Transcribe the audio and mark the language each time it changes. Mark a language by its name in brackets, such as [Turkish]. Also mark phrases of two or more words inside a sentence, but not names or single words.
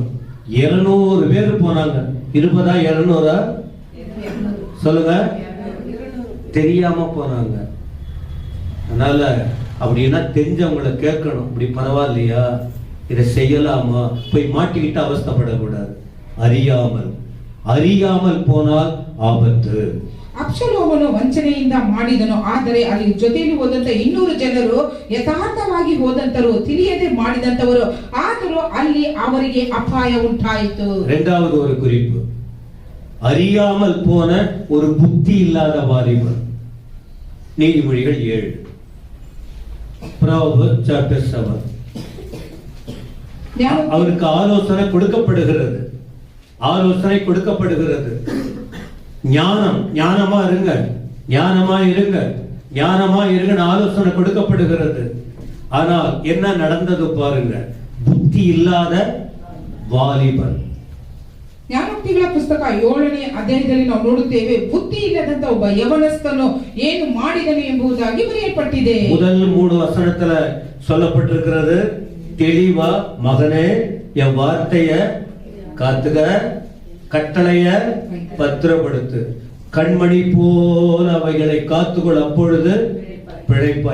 [Tamil] 200 பேர் போனாங்க. 20 200 சொல்லுங்க, தெரியாம போனாங்க. அதனால அப்படின்னா தெரிஞ்சவங்களை கேட்கணும். இப்படி பரவாயில்லையா, இதை செய்யலாமா, போய் மாட்டிக்கிட்டு அவஸ்தைப்படக்கூடாது. அறியாமல் போனால் ಆಪತ್ತು. [Kannada] ಅಬ್ಷಲೋಮನು ವಂಚನೆಯಿಂದ ಮಾಡಿದನು, ಆದರೆ ಅಲ್ಲಿ ಜೊತೆಯಲ್ಲಿ ಹೋದಂತ 200 ಜನರು ಯಥಾರ್ಥವಾಗಿ ಹೋದಂತರು, ತಿಳಿಯದೆ ಮಾಡಿದಂತವರು, ಆದರೂ ಅಲ್ಲಿ ಅವರಿಗೆ ಅಪಾಯ ಉಂಟಾಯಿತು. [Tamil] இரண்டாவது ஒரு குறிப்பு, அறியாமல் போன ஒரு புத்தி இல்லாத வாலிபன். நீதிமொழிகள் 7, [English] Proverbs chapter 7. [Tamil] அவருக்கு ஆலோசனை கொடுக்கப்படுகிறது. ஞானமா இருங்க, ஞானமா இருங்க ஆலோசனை கொடுக்கப்படுகிறது. ஆனால் என்ன நடந்தது பாருங்க, புத்தி இல்லாத வாலிபன். [Kannada] ಜ್ಞಾನೋಕ್ತಿಗಳ ಪುಸ್ತಕ 7ನೇ ಅಧ್ಯಾಯದಲ್ಲಿ ನಾವು ನೋಡುತ್ತೇವೆ, ಬುದ್ಧಿ ಇಲ್ಲದಂತ ಒಬ್ಬ ಯವನಸ್ಥನು ಏನು ಮಾಡಿದನು ಎಂಬುದಾಗಿ ಬರೆಯಲ್ಪಟ್ಟಿದೆ. [Tamil] முதல் 3 வசனத்துல சொல்லப்பட்டிருக்கிறது தெளிவா, மகனே என் வார்த்தைய காத்துக, கட்டளைய பத்திரப்படுத்து, கண்மணி போல அவைகளை காத்துக்கொள், அப்பொழுது பிழைப்பா.